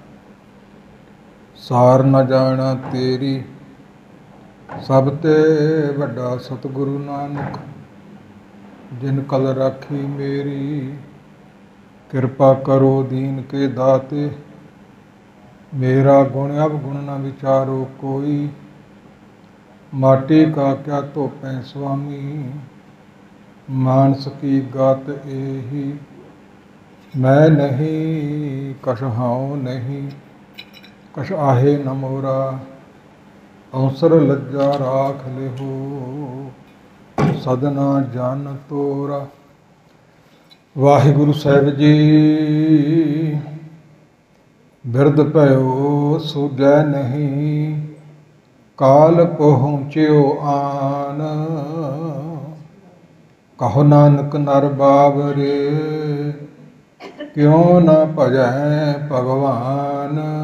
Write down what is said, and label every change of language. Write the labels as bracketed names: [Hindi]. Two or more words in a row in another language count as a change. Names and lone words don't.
[Punjabi] ਸਾਰ ਨ ਜਾਣਾ ਤੇਰੀ ਸਭ ਤੇ ਵੱਡਾ ਸਤਿਗੁਰੂ ਨਾਨਕ। ਜਿਨ ਕਲ ਰਾਖੀ ਮੇਰੀ ਕਿਰਪਾ ਕਰੋ ਦੀਨ ਕੇ ਦਾਤੇ। [Braj] मेरा गुण अवगुण न विचारो कोई। माटी का क्या धोपें स्वामी मानस की गात एही। मैं नहीं कछ हाओ नहीं कछ आहे न मोरा। अवसर लज्जा राख लिहो सदना जन तोरा। [Punjabi] ਵਾਹਿਗੁਰੂ ਸਾਹਿਬ ਜੀ ਬਿਰਧ ਭਇਓ ਸੂਝੈ ਨਹੀਂ ਕਾਲ ਪਹੁੰਚਿਓ ਆਨ। ਕਹੋ ਨਾਨਕ ਨਰ ਬਾਵਰੇ ਕਿਉ ਨ ਭਜੈ ਭਗਵਾਨ।